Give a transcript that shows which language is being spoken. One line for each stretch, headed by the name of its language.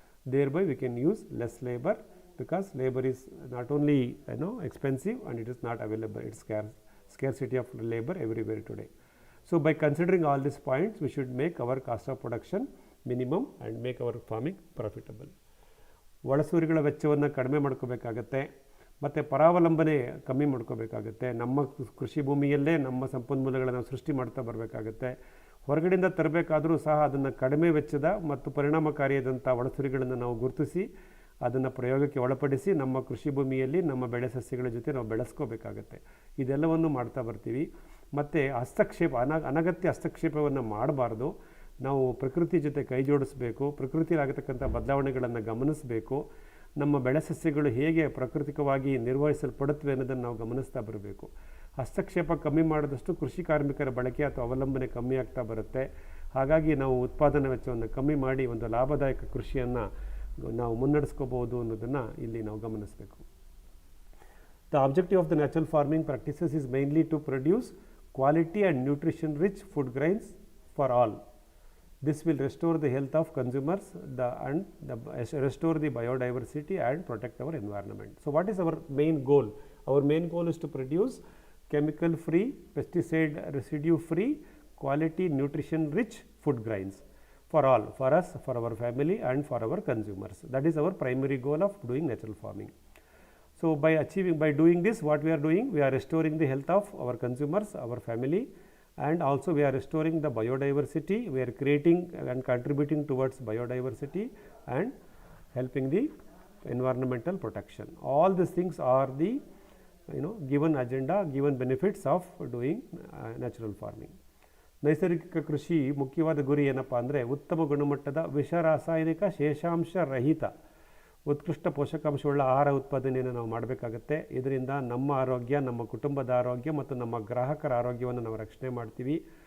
English: Thereby we can use less labor, because labor is not only expensive and it is not available. It's scarcity of labor everywhere today. So by considering all these points, we should make our cost of production minimum and make our farming profitable.
Kannada: ಒಳಸೂರಿಗಳ ವೆಚ್ಚವನ್ನು ಕಡಿಮೆ ಮಾಡ್ಕೋಬೇಕಾಗತ್ತೆ ಮತ್ತು ಪರಾವಲಂಬನೆ ಕಮ್ಮಿ ಮಾಡ್ಕೋಬೇಕಾಗತ್ತೆ. ನಮ್ಮ ಕೃಷಿ ಭೂಮಿಯಲ್ಲೇ ನಮ್ಮ ಸಂಪನ್ಮೂಲಗಳನ್ನು ನಾವು ಸೃಷ್ಟಿ ಮಾಡ್ತಾ ಬರಬೇಕಾಗತ್ತೆ. ಹೊರಗಡೆಯಿಂದ ತರಬೇಕಾದರೂ ಸಹ ಅದನ್ನು ಕಡಿಮೆ ವೆಚ್ಚದ ಮತ್ತು ಪರಿಣಾಮಕಾರಿಯಾದಂಥ ಒಳಸೂರಿಗಳನ್ನು ನಾವು ಗುರುತಿಸಿ ಅದನ್ನು ಪ್ರಯೋಗಕ್ಕೆ ಒಳಪಡಿಸಿ ನಮ್ಮ ಕೃಷಿ ಭೂಮಿಯಲ್ಲಿ ನಮ್ಮ ಬೆಳೆ ಸಸ್ಯಗಳ ಜೊತೆ ನಾವು ಬೆಳೆಸ್ಕೋಬೇಕಾಗತ್ತೆ. ಇದೆಲ್ಲವನ್ನು ಮಾಡ್ತಾ ಬರ್ತೀವಿ. ಮತ್ತು ಅನಗತ್ಯ ಹಸ್ತಕ್ಷೇಪವನ್ನು ಮಾಡಬಾರ್ದು. ನಾವು ಪ್ರಕೃತಿ ಜೊತೆ ಕೈ ಜೋಡಿಸಬೇಕು. ಪ್ರಕೃತಿಯಲ್ಲಿ ಆಗತಕ್ಕಂಥ ಬದಲಾವಣೆಗಳನ್ನು ಗಮನಿಸಬೇಕು. ನಮ್ಮ ಬೆಳೆ ಸಸ್ಯಗಳು ಹೇಗೆ ಪ್ರಾಕೃತಿಕವಾಗಿ ನಿರ್ವಹಿಸಲ್ಪಡುತ್ತವೆ ಅನ್ನೋದನ್ನು ನಾವು ಗಮನಿಸ್ತಾ ಬರಬೇಕು. ಹಸ್ತಕ್ಷೇಪ ಕಮ್ಮಿ ಮಾಡಿದಷ್ಟು ಕೃಷಿ ಕಾರ್ಮಿಕರ ಬಳಕೆ ಅಥವಾ ಅವಲಂಬನೆ ಕಮ್ಮಿ ಆಗ್ತಾ ಬರುತ್ತೆ. ಹಾಗಾಗಿ ನಾವು ಉತ್ಪಾದನಾ ವೆಚ್ಚವನ್ನು ಕಮ್ಮಿ ಮಾಡಿ ಒಂದು ಲಾಭದಾಯಕ ಕೃಷಿಯನ್ನು ನಾವು ಮುನ್ನಡೆಸ್ಕೋಬಹುದು ಅನ್ನೋದನ್ನು ಇಲ್ಲಿ ನಾವು ಗಮನಿಸಬೇಕು.
English: The objective of the natural farming practices is mainly to produce quality and nutrition rich food grains for all. This will restore the health of consumers restore the biodiversity and protect our environment. So what is our main goal? Our main goal is to produce chemical free, pesticide residue free, quality nutrition rich food grains for all, for us, for our family and for our consumers. That is our primary goal of doing natural farming. So by doing this, what we are doing, we are restoring the health of our consumers, our family, and also we are restoring the biodiversity. We are creating and contributing towards biodiversity and helping the environmental protection. All these things are the given agenda, given benefits of doing natural farming.
Kannada: ನೈಸರ್ಗಿಕ ಕೃಷಿ ಮುಖ್ಯವಾದ ಗುರಿ ಏನಪ್ಪ ಅಂದರೆ ಉತ್ತಮ ಗುಣಮಟ್ಟದ ವಿಷ ರಾಸಾಯನಿಕ ಶೇಷಾಂಶ ರಹಿತ ಉತ್ಕೃಷ್ಟ ಪೋಷಕಾಂಶವುಳ್ಳ ಆಹಾರ ಉತ್ಪಾದನೆಯನ್ನು ನಾವು ಮಾಡಬೇಕಾಗತ್ತೆ. ಇದರಿಂದ ನಮ್ಮ ಆರೋಗ್ಯ, ನಮ್ಮ ಕುಟುಂಬದ ಆರೋಗ್ಯ ಮತ್ತು ನಮ್ಮ ಗ್ರಾಹಕರ ಆರೋಗ್ಯವನ್ನು ನಾವು ರಕ್ಷಣೆ ಮಾಡ್ತೀವಿ.